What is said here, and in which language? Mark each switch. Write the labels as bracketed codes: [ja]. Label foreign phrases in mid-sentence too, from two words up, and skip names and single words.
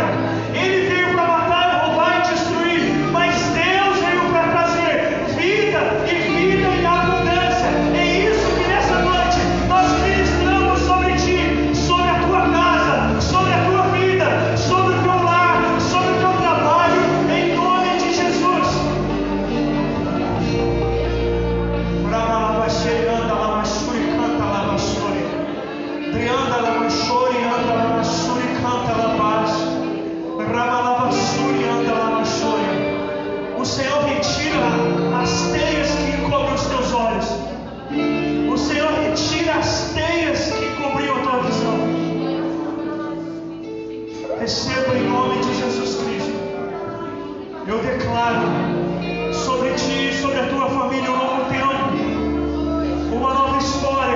[pt] Ele veio para matar, roubar e destruir, mas Deus veio para trazer vida e vida em abundância. É isso que nessa noite nós ministramos sobre ti, sobre a tua casa, sobre a tua vida, sobre o teu lar, sobre o teu trabalho, em nome de Jesus. Brahmalabasheri anda lamashuri canta lamashuri. Trianda lamashuri anda lamashuri canta labash. Ramalabashuri anda lamashuri. O Senhor retira as teias que encobrem os teus olhos. O Senhor retira as teias que encobriam a tua visão. Receba em nome de Jesus Cristo. Eu declaro sobre ti e sobre a tua família um novo tempo, uma nova história.